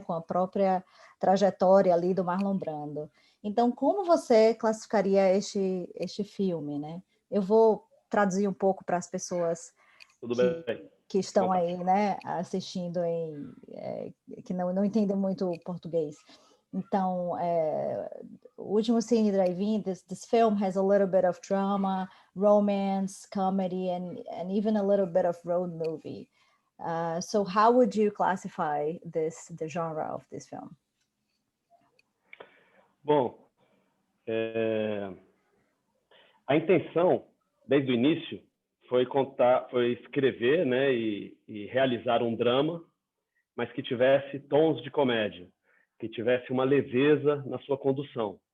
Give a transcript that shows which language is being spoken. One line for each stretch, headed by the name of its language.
Portuguese: Com a própria trajetória ali do Marlon Brando. Então, como você classificaria este filme, né? Eu vou traduzir um pouco para as pessoas Tudo bem. que estão aí, né, assistindo que não entendem muito português. Então, o
English: Último Cine Drive-In, this film has a little bit of drama, romance, comedy, and even a little bit of road movie. So how would you classify the genre of this film?
Portuguese: Bom, a intenção, desde o início, foi escrever, né, e realizar um drama, mas que tivesse tons de comédia, que tivesse uma leveza na sua condução.